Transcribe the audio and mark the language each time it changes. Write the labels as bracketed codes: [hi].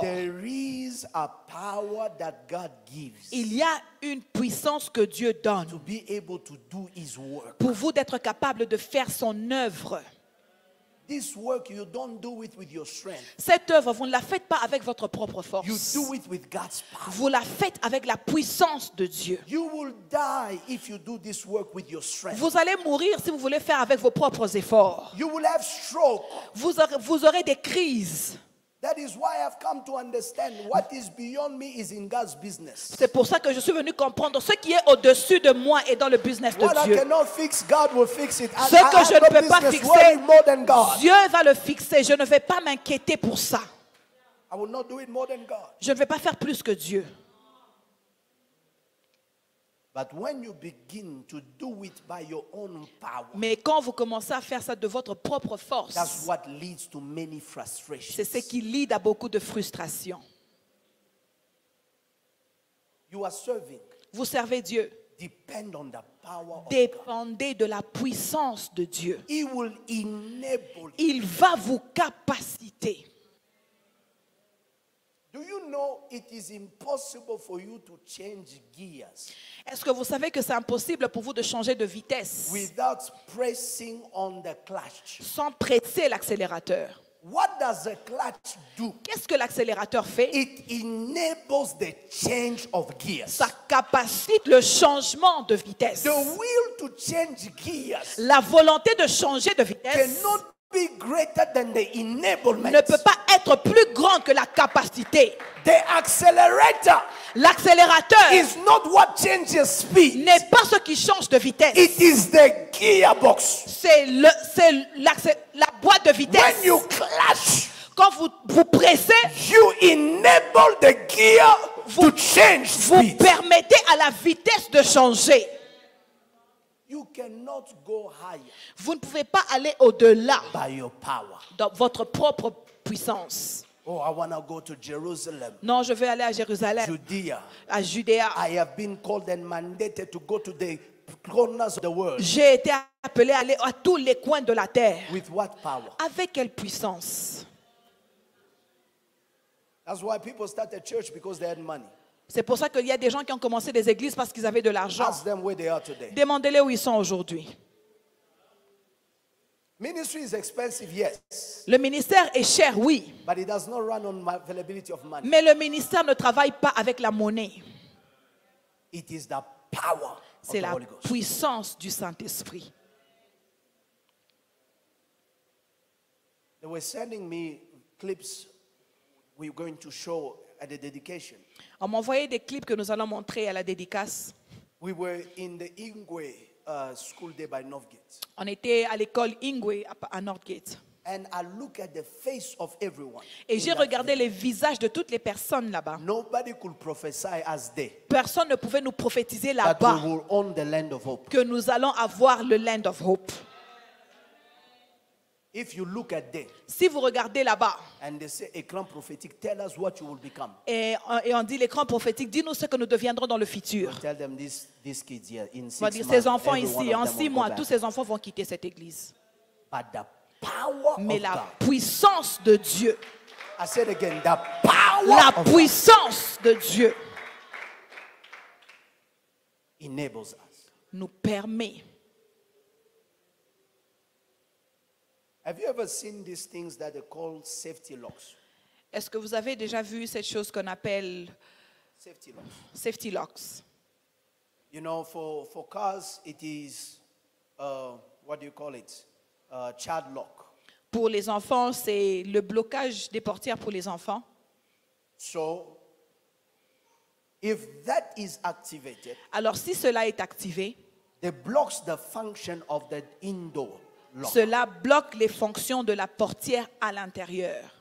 [en] There is a power that God gives [fr] Il y a une puissance que Dieu [en] to [fr] donne [en] be able to do His work. [fr] pour vous d'être capable de faire son œuvre. [en] This work, you don't do it with your strength. [fr] Cette œuvre, vous ne la faites pas avec votre propre [en] You [fr] force. [en] do it with God's power. [fr] Vous la faites avec la puissance de Dieu. [en] You will die if you do this work with your strength. [fr] Vous allez mourir si vous voulez faire avec vos propres efforts. [en] You will have stroke. [fr] Vous aurez des crises. [en] That is why I've come to understand what is beyond me is in God's business. [fr] C'est pour ça que je suis venu comprendre ce qui est au-dessus de moi et dans le business de [en] What I [fr] Dieu. [en] cannot fix, God will fix it. [fr] Ce que je ne peux pas [en] business [fr] fixer, [en] worrying more than God. [fr] Dieu va le fixer. Je ne vais pas m'inquiéter pour ça. [en] I will not do it more than God. [fr] Je ne vais pas faire plus que Dieu. [en] But when you begin to do it by your own power, [fr] Mais quand vous commencez à faire ça de votre propre [en] that's [fr] force, [en] what leads to many [fr] c'est [en] frustrations. [fr] ce qui lead à beaucoup de frustration. [en] You are serving. [fr] Vous servez Dieu. [en] Depend on the power of God. [fr] Dépendez de la puissance de Dieu. [en] He will enable you. [fr] Il va vous capaciter. [en] Do you know it is impossible for you to change gears [fr] Est-ce que vous savez que c'est impossible pour vous de changer de vitesse [en] without pressing on the clutch? [fr] sans presser l'accélérateur? [en] What does the clutch do? [fr] Qu'est-ce que l'accélérateur fait? [en] It enables the change of gears. [fr] Ça capacite le changement de vitesse. [en] The will to change gears [fr] La volonté de changer de vitesse [en] cannot be greater than the enablement. [fr] ne peut pas être plus grande que la capacité. [en] The accelerator [fr] L'accélérateur [en] is not what changes speed. [fr] n'est pas ce qui change de vitesse. [en] It is the gearbox. [fr] C'est la boîte de vitesse. [en] When you clutch, [fr] Quand vous pressez, [en] you enable the gear to change [fr] vous [en] speed. [fr] permettez à la vitesse de changer. [en] You cannot go higher [fr] Vous ne pouvez pas aller au-delà [en] by your power. [fr] de votre propre puissance. [en] Oh, I want to go to Jerusalem, [fr] Non, je vais aller à Jérusalem, [en] Judea. [fr] à Judée. [en] I have been called and mandated to go to the corners of the world. [fr] J'ai été appelé à aller à tous les coins de la terre. [en] With what power? [fr] Avec quelle puissance? [en] That's why people started church, because they had money. [fr] C'est pour ça qu'il y a des gens qui ont commencé des églises parce qu'ils avaient de l'argent. [en] Ask them where they are today. [fr] Demandez-les où ils sont aujourd'hui. [en] Ministry is expensive, yes, [fr] Le ministère est cher, oui. [en] but it does not run on availability of money. [fr] Mais le ministère ne travaille pas avec la monnaie. [en] It is the power of [fr] C'est [en] the [fr] la [en] Holy Ghost. [fr] puissance du Saint-Esprit. [en] They were sending me clips we're going to show at the dedication. [fr] On m'a envoyé des clips que nous allons montrer à la dédicace. [en] We were in the Ingwe school there by Northgate. [fr] On était à l'école Ingwe à Northgate. [en] And I look at the face of everyone. [fr] Et [en] in [fr] j'ai [en] that [fr] regardé [en] video. [fr] les visages de toutes les personnes là-bas. [en] Nobody could prophesy as they [fr] Personne ne pouvait nous prophétiser [en] that [fr] là-bas [en] we will own the land of hope. [fr] que nous allons avoir le Land of Hope. [en] If you look at them [fr] Si vous regardez là-bas [en] and they say a crown prophetic, tell us what you will become. [fr] et on dit l'écran prophétique, dis-nous ce que nous deviendrons dans le futur. [en] Tell them these kids here in [fr] On va [en] 6 [fr] dire, [en] months. [fr] ces enfants [en] every one [fr] ici, [en] of [fr] en [en] them [fr] 6 [en] will go [fr] mois, [en] back. [fr] tous ces enfants vont quitter cette église. [en] But the power [fr] Mais [en] of [fr] la [en] God. [fr] puissance de Dieu, [en] I said again, the power [fr] la [en] of God [fr] puissance de Dieu [en] enables us. [fr] nous permet. [en] Have you ever seen these things that they call safety locks? [fr] Est-ce que vous avez déjà vu cette chose qu'on appelle [en] Safety locks. safety locks? You know, for cars, it is, what do you call it? Child lock. [fr] Pour les enfants, c'est le blocage des portières pour les enfants. [en] So, if that is activated, [fr] Alors si cela est activé, [en] it blocks the function of the indoor lock. [fr] cela bloque les fonctions de la portière à l'intérieur.